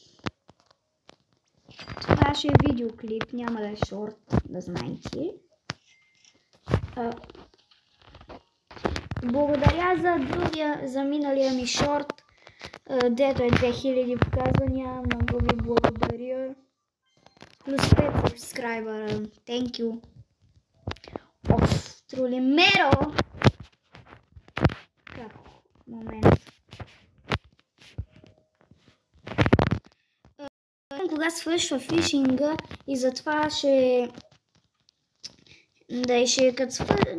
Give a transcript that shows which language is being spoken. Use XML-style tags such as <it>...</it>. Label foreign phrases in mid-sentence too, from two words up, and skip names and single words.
<bg>Това ще е видеоклип, няма да е шорт, да знаете. Благодаря за миналия ми шорт, дето е 2000 показвания. Много ви благодаря. Плюс 5 subscriber.</bg> <en>Thank you.</en> <bg>Тролимеро. Момент. Кога свършва фишинга и затова ще... Да, ще като свършва...</bg>